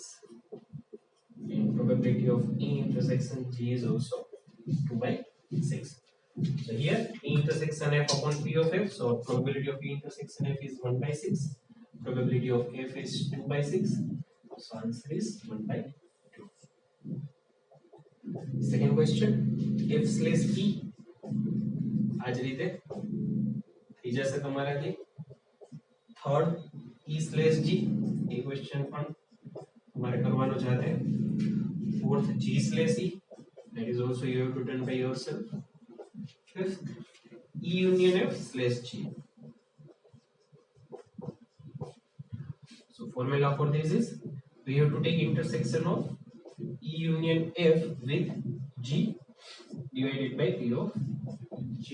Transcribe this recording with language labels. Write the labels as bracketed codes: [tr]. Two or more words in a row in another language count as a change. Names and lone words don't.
[en] And probability of E intersection G is also 2 by 6. So here E intersection F upon P of F. So probability of E intersection F is 1 by 6. Probability of F is 2 by 6. So answer is 1 by 2. Second question. F slash E. [gu] આજ રીતે થઈ જશે તમારાથી. [en] Third E slash G. ये question [gu] પણ તમારે કરવાનો છે. [en] Fourth G slash E. That is also you have to done by yourself. Fifth E union F slash G. So formula for this is we have to take intersection of E union F with G divided by P of G.